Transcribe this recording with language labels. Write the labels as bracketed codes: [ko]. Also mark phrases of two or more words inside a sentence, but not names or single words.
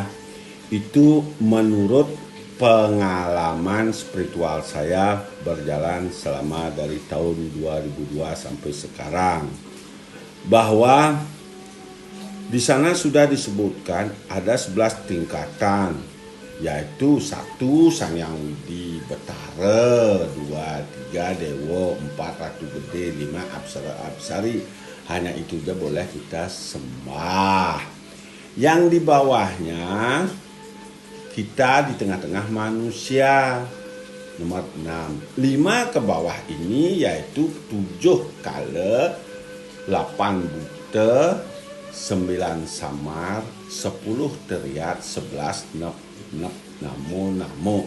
[id] Itu menurut pengalaman spiritual saya berjalan selama dari tahun 2002 sampai sekarang, bahwa di sana sudah disebutkan ada 11 tingkatan, yaitu 1 Sang Hyang Widi Betara, 2, 3 Dewa, 4 Ratu Gede, 5 Apsara Apsari. Hanya itu saja boleh kita sembah. Yang di bawahnya kita di tengah-tengah manusia. Nomor 6, 5 ke bawah ini yaitu 7 kala, 8 buta, 9 samar, 10 teriak, 11 nep namo.